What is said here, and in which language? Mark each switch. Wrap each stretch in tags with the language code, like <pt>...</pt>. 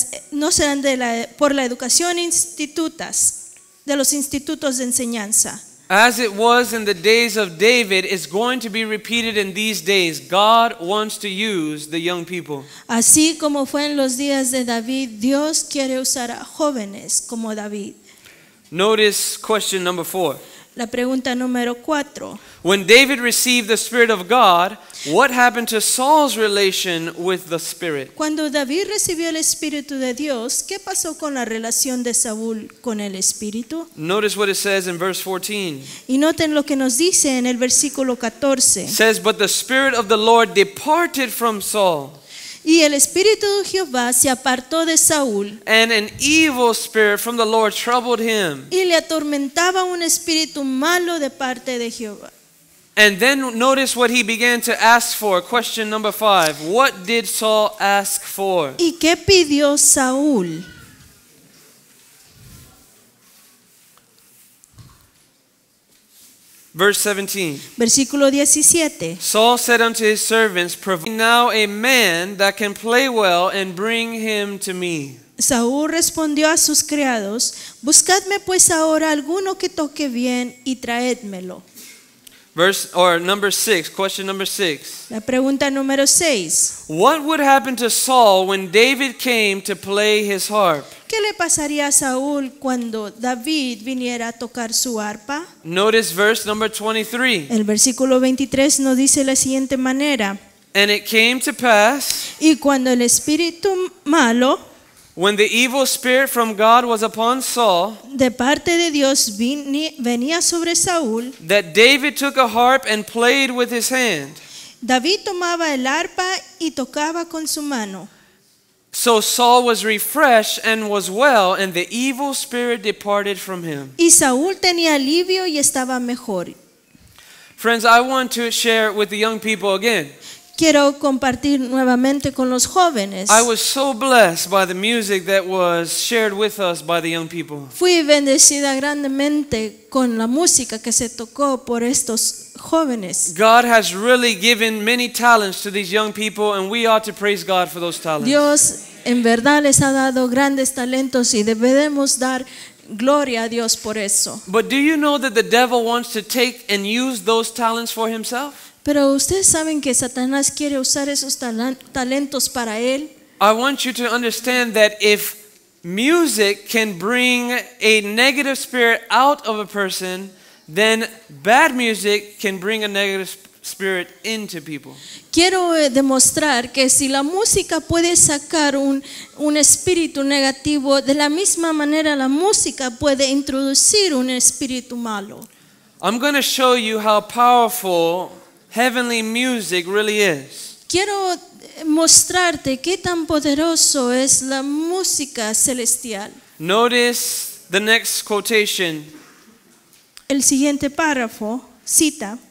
<es>no serán por la educación de los institutos de enseñanza.</es> <en>As it was in the days of David, it's going to be repeated in these days. God wants to use the young people.</en> <es>Así como fue en los días de David, Dios quiere usar a jóvenes como David.</es> <en>Notice question number 4.</en> <es>La pregunta número 4.</es> <en>When David received the Spirit of God, what happened to Saul's relation with the Spirit?</en> <es>Cuando David recibió el Espíritu de Dios, ¿qué pasó con la relación de Saúl con el Espíritu?</es> <en>Notice what it says in verse 14.</en> <es>Y noten lo que nos dice en el versículo 14.</es> <en>It says, "But the Spirit of the Lord departed from Saul,</en> <es>Y el Espíritu de Jehová se apartó de Saúl,</es> <en>and an evil spirit from the Lord troubled him."</en> <es>y le atormentaba un espíritu malo de parte de Jehová.</es> <en>And then notice what he began to ask for. Question number 5. What did Saul ask for?</en> <es>¿Y qué pidió Saúl?</es> <en>Verse 17.</en> <es>Versículo 17.</es> <en>Saul said unto his servants, "Provide now a man that can play well, and bring him to me."</en> <es>Saúl respondió a sus criados: Buscadme pues ahora alguno que toque bien y traédmelo.</es> <en>Number 6, question number 6.</en> <es>La pregunta número 6.</es> <en>What would happen to Saul when David came to play his harp?</en> <es>¿Qué le pasaría a Saúl cuando David viniera a tocar su arpa?</es> <en>Notice verse number 23.</en> <es>El versículo 23 nos dice de la siguiente manera:</es> <en>And it came to pass,</en> <es>Y cuando el espíritu malo</es> <en>when the evil spirit from God was upon Saul,</en> <es>de parte de Dios venía sobre Saúl,</es> <en>that David took a harp and played with his hand.</en> <es>David tomaba el arpa y tocaba con su mano.</es> <en>So Saul was refreshed and was well, and the evil spirit departed from him.</en> <es>Y Saúl tenía alivio y estaba mejor.</es> <en>Friends, I want to share with the young people again.</en> <es>Quiero compartir nuevamente con los jóvenes.</es> <en>I was so blessed by the music that was shared with us by the young people.</en> <es>Fui bendecida grandemente con la música que se tocó por estos jóvenes.</es> <en>God has really given many talents to these young people, and we ought to praise God for those talents.</en> <es>Dios en verdad les ha dado grandes talentos y debemos dar gloria a Dios por eso.</es> <en>But do you know that the devil wants to take and use those talents for himself?</en> <es>Pero ustedes saben que Satanás quiere usar esos talentos para él.</es> <en>I want you to understand that if music can bring a negative spirit out of a person, then bad music can bring a negative spirit into people.</en> <es>Quiero demostrar que si la música puede sacar un espíritu negativo, de la misma manera la música puede introducir un espíritu malo.</es> <en>I'm going to show you how powerful heavenly music really is.</en> <es>Quiero mostrarte qué tan poderoso es la música celestial.</es> <en>Notice the next quotation.</en> <es>El siguiente párrafo cita</es>